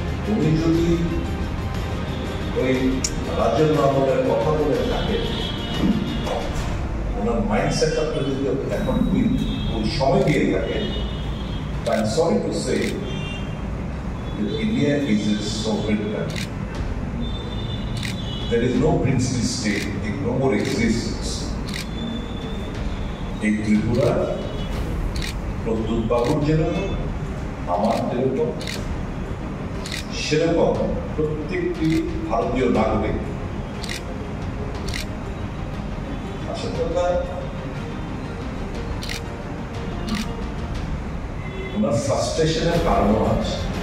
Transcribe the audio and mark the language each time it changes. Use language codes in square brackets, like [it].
[bn] উনি যদি ওই রাজ্যের নামের কথা বলে থাকেন, ওনার মাইন্ডসেট আপনি যদি এখন ওই সময় দিয়ে থাকেন, [en] I am sorry to say India is a sovereign country. There is no princely state, it no more exists. [bn] এই ত্রিপুরা প্রদ্যুৎ বাবুর যেরকম, আমার যেরকম, সেরকম প্রত্যেকটি ভারতীয় নাগরিক। আসল কথা, ওনার ফ্রাস্ট্রেশনের কারণও আছে।